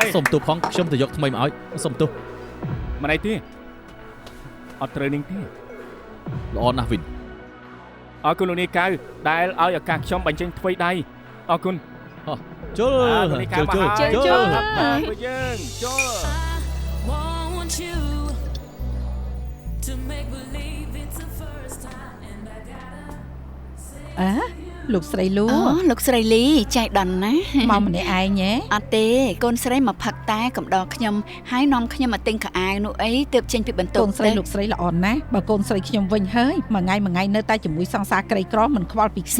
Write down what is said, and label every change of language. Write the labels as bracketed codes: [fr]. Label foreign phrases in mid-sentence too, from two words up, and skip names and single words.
[km] សុំទោសផងខ្ញុំទៅយកថ្មីមកឲ្យសុំទោស មិនអីទេអត់ត្រូវនឹងទេ ល្អណាស់វិន អរគុណលោកនាយកៅដែលឲ្យឱកាសខ្ញុំបញ្ចេញថ្វីដៃអរគុណ ជុល លោកនាយកៅមកហើយ ជើ ពួកយើងជុល [en] want you to make believe it's the first time and I gotta [km] លោកស្រីលូ អូលោកស្រីលីចៃដន្យណា មកម្នាក់ឯងហ៎ អត់ទេកូនស្រីមកផឹកតែកំដរខ្ញុំហើយនាំខ្ញុំមកទិញខោអាវនោះអីទើបចេញពីបន្ទ កូ ប់ នស្រីលោកស្រីល្អណាស់បើកូនស្រីខ្ញុំវិញហើយមួយថ្ងៃនៅតែជាមួយសង្សារក្រីក្រមិនខ្វល់ពី ស ខ្ញុំ